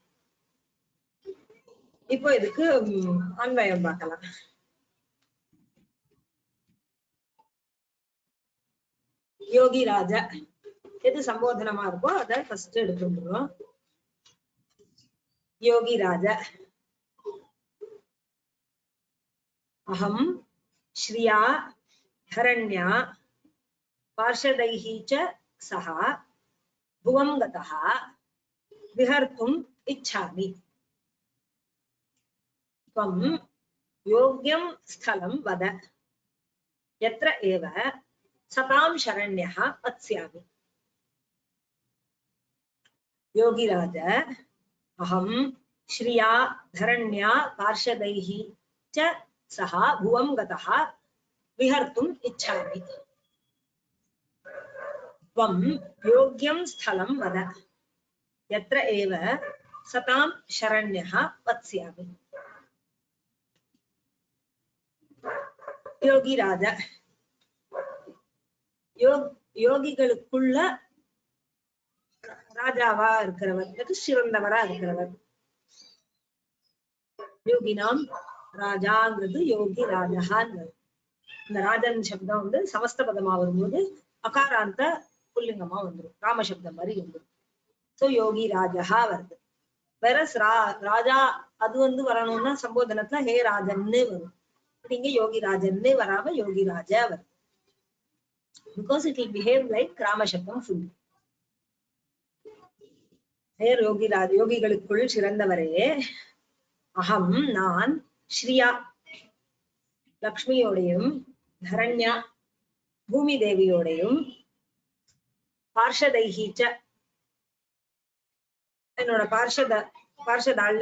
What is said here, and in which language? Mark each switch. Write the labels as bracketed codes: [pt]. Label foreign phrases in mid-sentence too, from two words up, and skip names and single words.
[ta] இப்போ இதுக்கு அன்வயம் பார்க்கலாம் யோகிராஜ எது சம்போதனமா இருக்கோ அத ஃபர்ஸ்ட் எடுத்துடுறோம் யோகிராஜ [sa] अहं श्रिया हरण्या पार्षदैः च सह भुवं गतः विहर्तुम् इच्छामि त्वं योग्यं स्थलं वद यत्र एव सतां शरण्यः वत्स्यामि योगिराज अहं श्रिया धरण्या पार्षदैः च सह भुवं गतः विहर्तुम् इच्छामि त्वं योग्यं स्थलं वद यत्र एव सतां शरण्यः वत्स्यामि [ta] யோகிராஜ யோகிகளுக்குள்ள ராஜாவா இருக்கிறவர் சிறந்தவரா இருக்கிறவர் யோகினாம் ராஜாங்கிறது யோகி ராஜான்னு இந்த ராஜன் சப்தம் வந்து சமஸ்த பதமா வரும்போது அகாராந்த புல்லிங்கமா வந்துடும் ராமசப்தம் மாதிரி வந்துடும் சோ யோகி ராஜா வருது வேற ராஜா அது வந்து வரணும்னா சம்போதனத்துல ஹே ராஜன்னு வரும் இங்க யோகி ராஜன்னு வராம யோகி ராஜா வருது [en] because it will behave like [ta] ராம சப்தம் full ஹேர் யோகி ராஜ யோகிகளுக்குள் சிறந்தவரே அகம் நான் ஸ்ரீயா லக்ஷ்மியோடையும் தரண்யா பூமி தேவியோடையும் பார்ஷதைஹீச்ச என்னோட பார்ஷதாள்னு